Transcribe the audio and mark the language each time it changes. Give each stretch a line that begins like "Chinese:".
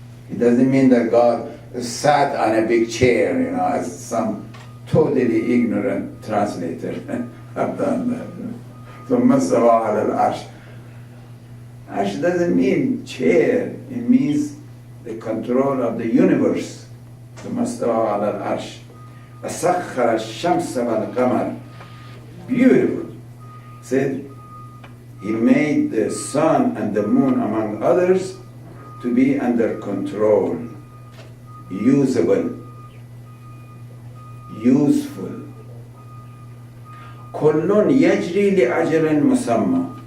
English: It doesn't mean that God sat on a big chair, as some totally ignorant translator have done that. So mastawa ala al-arsh. Arsh doesn't mean chair, it means the control of the universe.
Arabic: ثم استوى على العرش وسخر الشمس والقمر.
English: Beautiful. Said he made the sun and the moon, among others, to be under control, usable, useful.
Arabic: كل يجري لأجل مسمى.